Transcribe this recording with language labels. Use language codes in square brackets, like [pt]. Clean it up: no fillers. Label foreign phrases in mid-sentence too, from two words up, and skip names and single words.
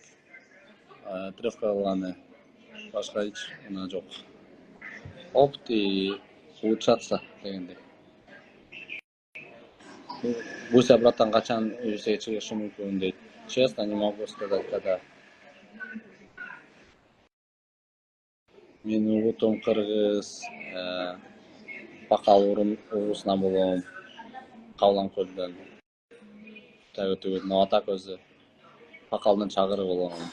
[ky] Тренировка кылганы башка эч жок. [ru] Опыт и улучшаться дегендей. [ky] Буся братан качан UFC-ге чыгышы мүмкүн дейт. [ru] Честно, не могу сказать, когда. [ky] Мен угутум кыргыз, Бакал уруусунан болом, Кавлан көлдөн. Төгөт, [ru] но так [ky] өзү Бакалдын чагыры болом.